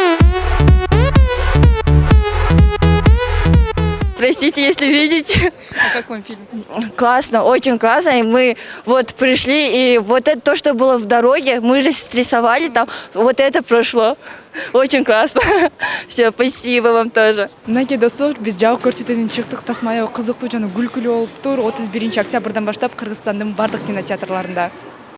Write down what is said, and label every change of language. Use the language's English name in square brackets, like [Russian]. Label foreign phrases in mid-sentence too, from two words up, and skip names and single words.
[Russian] Простите, если видите. А как вам фильм? Классно, очень классно. И мы вот пришли, и вот это то, что было в дороге, мы же стрессовали там, вот это прошло. Очень классно. Все, спасибо вам тоже. [Kyrgyz] Мынакей достор, биз жабык көрсөтүүдөн чыктык, тасма аябай кызыктуу жана күлкүлүү болуп тур. 31 октябрдан баштап Кыргызстандын бардык кинотеатрларында.